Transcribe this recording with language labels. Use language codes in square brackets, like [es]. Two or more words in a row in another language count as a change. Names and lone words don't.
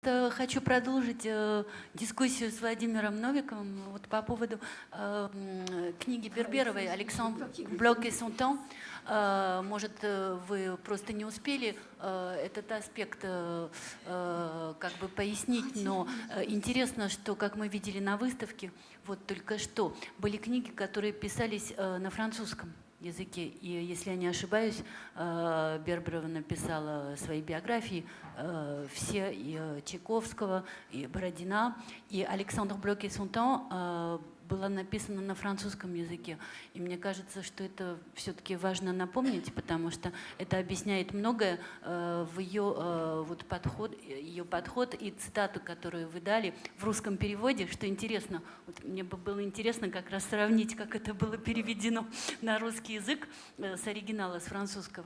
[ru] просто хочу продолжить дискуссию с Владимиром Новиковым вот по поводу книги Берберовой «Александр Блок et son temps». Может, вы просто не успели этот аспект как бы пояснить, но интересно, что, как мы видели на выставке, вот только что, были книги, которые писались на французском языке. И, если я не ошибаюсь, Берберова написала свои биографии, все, и Чайковского, и Бородина, и «Александр Блок et son temps» была написана на французском языке. И мне кажется, что это все-таки важно напомнить, потому что это объясняет многое в ее, вот ее подход и цитату, которую вы дали в русском переводе, что интересно. Вот мне бы было интересно как раз сравнить, как это было переведено на русский язык с оригинала, с французского.